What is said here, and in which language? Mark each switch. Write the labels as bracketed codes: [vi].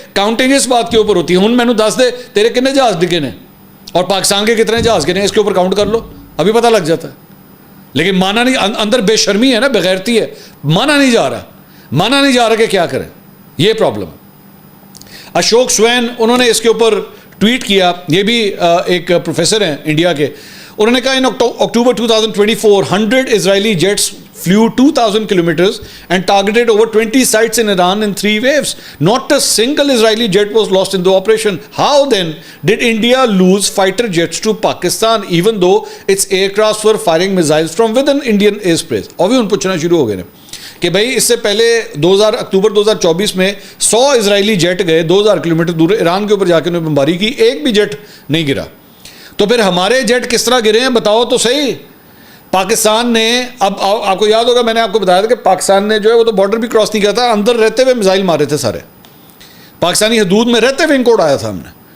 [ur] Counting اس بات کے اوپر ہوتی ہے. [pa] ہوں مینوں دس دے تیرے کتنے جہاز ڈگے نے [ur] اور پاکستان کے کتنے جہاز گرے ہیں, اس کے اوپر کاؤنٹ کر لو, ابھی پتہ لگ جاتا ہے. لیکن مانا نہیں, اندر بے شرمی ہے نا, بغیرتی ہے, مانا نہیں جا رہا کہ کیا کریں. یہ پرابلم ہے. اشوک سوین انہوں نے اس کے اوپر ٹویٹ کیا, یہ بھی ایک پروفیسر ہیں انڈیا کے. انہوں نے کہا [en] In October 2024 100 Israeli jets flew 2,000 kilometers and targeted over 20 sites in Iran in 3 waves. Not a single Israeli jet was lost in the operation. How then did India lose fighter jets to Pakistan even though its aircrafts were firing missiles from within Indian airspace? [ur] اور بھی ان پوچھنا شروع ہو گئے کہ بھائی اس سے پہلے اکتوبر 2024 میں 100 اسرائیلی جیٹ گئے 2000 کلومیٹر دور ایران کے اوپر جا کے انہوں نے بمباری کی, ایک بھی جیٹ نہیں گرا. تو پھر ہمارے جیٹ کس طرح گرے ہیں بتاؤ تو صحیح. پاکستان نے, اب آپ کو یاد ہوگا میں نے آپ کو بتایا تھا کہ پاکستان نے جو ہے وہ تو بارڈر بھی کراس نہیں کیا تھا, اندر رہتے ہوئے میزائل مارے تھے سارے, پاکستانی حدود میں رہتے ہوئے ان کو اڑایا تھا ہم نے.